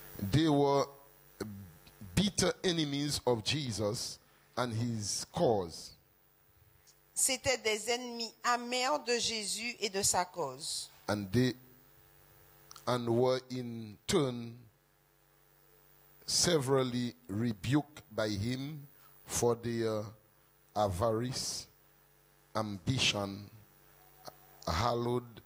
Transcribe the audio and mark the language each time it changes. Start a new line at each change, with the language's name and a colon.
English: They were bitter enemies of Jesus and his cause.
French: C'étaient des ennemis amers de Jésus et de sa cause.
English: And were in turn severally rebuked by him for their avarice, ambition, hallowed,